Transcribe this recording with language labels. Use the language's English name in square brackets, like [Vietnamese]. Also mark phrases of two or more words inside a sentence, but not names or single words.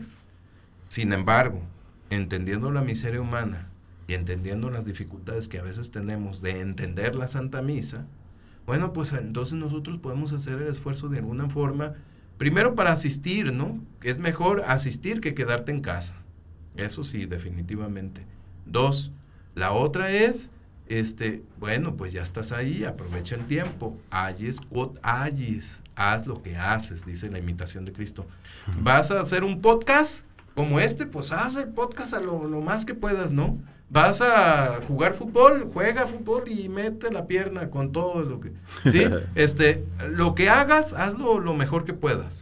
[Spanish] Sin embargo, entendiendo la miseria humana, y entendiendo las dificultades que a veces tenemos de entender la Santa Misa, bueno, pues entonces nosotros podemos hacer el esfuerzo de alguna forma, primero para asistir, ¿no? Es mejor asistir que quedarte en casa. Eso sí, definitivamente. 2, la otra es, bueno, pues ya estás ahí, aprovecha el tiempo. [Latin] Agis quod agis, [Spanish] haz lo que haces, dice la imitación de Cristo. ¿Vas a hacer un podcast como pues haz el podcast a lo más que puedas, ¿no? Vas a jugar fútbol, juega fútbol y mete la pierna con todo lo que... ¿Sí? Lo que hagas, hazlo lo mejor que puedas.